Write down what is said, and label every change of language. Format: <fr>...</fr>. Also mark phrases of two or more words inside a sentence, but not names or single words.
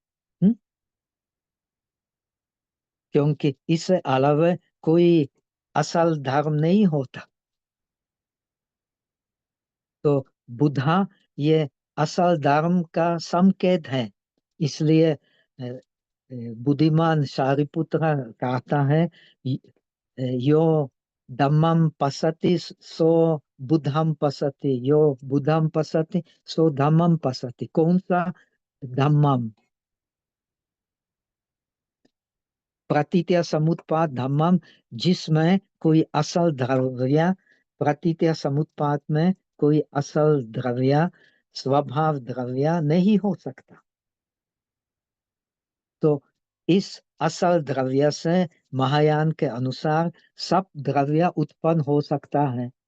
<hi>क्योंकि इससे अलावा कोई असल धर्म नहीं होता। तो बुधा ये असल धर्म का संकेत है। इसलिए बुद्धिमान सारिपुत्र कहता है,</hi> <pi>यो धम्मम पसति सो बुद्धम पसति, यो बुद्धम पसति सो धम्मम पसति।</pi> <hi>कौन सा धम्मम? प्रतीत्य समुत्पाद धम्मम, जिसमें कोई असल द्रव्य, प्रतीत्य समुत्पाद में कोई असल द्रव्य, स्वभाव द्रव्य नहीं हो सकता। तो इस असल द्रव्य से महायान के अनुसार सब द्रव्य उत्पन्न हो सकता है।</hi>